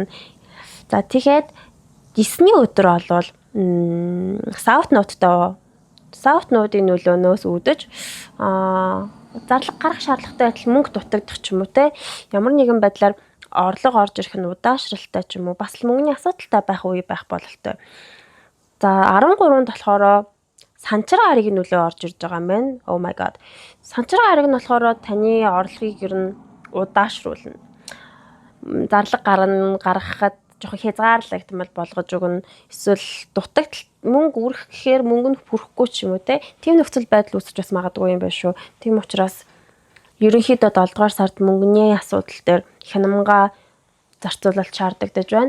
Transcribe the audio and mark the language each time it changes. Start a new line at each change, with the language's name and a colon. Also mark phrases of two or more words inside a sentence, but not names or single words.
Mongolian: За тэгэхээр 9-ний өдөр бол South Node-ийн нөлөөнөөс үүдэж зарлага гарах шаардлагатай байтал мөнгө дутагдах ч юм уу те ямар нэгэн байдлаар орлого орж ирэх нь удаашралтай ч юм уу бас л мөнгөний асуудалтай байх үе байх бололтой. За 13-нд болохоор Санчир гаригийн нөлөө орж ирж байгаа юм байна.
English: Oh my god.
Mongolian: Санчир гариг нь болохоор таны орлогыг ер нь удаашруулна. Зарлага гаргахад жоохон хязгаарлагдмал болгож өгнө. Эсвэл дутагдaltaд мөнгө үрэх гэхээр мөнгө нь хүрэхгүй ч юм уу те. Тийм нөхцөл байдал үүсэж бас магадгүй юм байна шүү. Тийм учраас ерөнхийдөө 7-р сард мөнгөний асуудал дээр хянамга зарцуулалт шаардлагатай байна.